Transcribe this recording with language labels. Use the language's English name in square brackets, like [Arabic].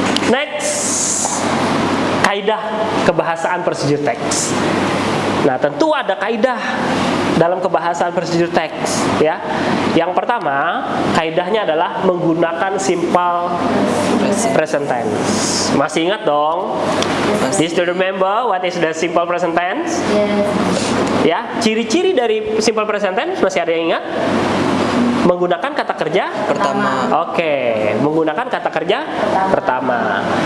[Indonesian] Next, kaidah kebahasaan prosedur teks. Nah, tentu ada kaidah dalam kebahasaan prosedur teks, ya. Yang pertama, kaidahnya adalah menggunakan simple present tense. Masih ingat dong? [English] Do you remember what is the simple present tense? [Indonesian] Ya, ciri-ciri dari simple present tense masih ada yang ingat? Menggunakan kata kerja pertama. Oke, menggunakan kata kerja pertama.